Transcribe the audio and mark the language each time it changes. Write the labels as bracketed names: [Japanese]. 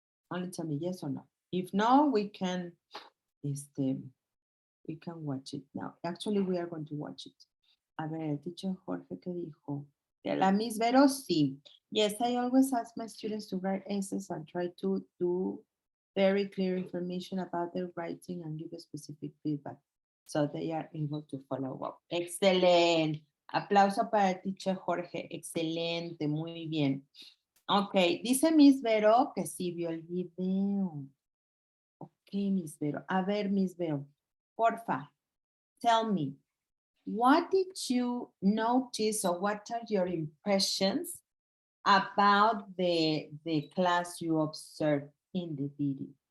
[English] Only tell me yes or no. If no, we can watch it now. Actually, we are going to watch it. [Spanish] A ver, el teacher Jorge, ¿qué dijo? La Miss Vero, sí. [English] Yes, I always ask my students to write essays and try to do very clear information about their writing and give a specific feedback so they are able to follow up. [Spanish] Excelente. Aplauso para el teacher Jorge. Excelente, muy bien. Ok, dice Miss Vero que sí vio el video. Ok, Miss Vero. A ver, [English] Miss Vero, porfa, tell me, what did you notice or what are your impressions about the class you observed in the video?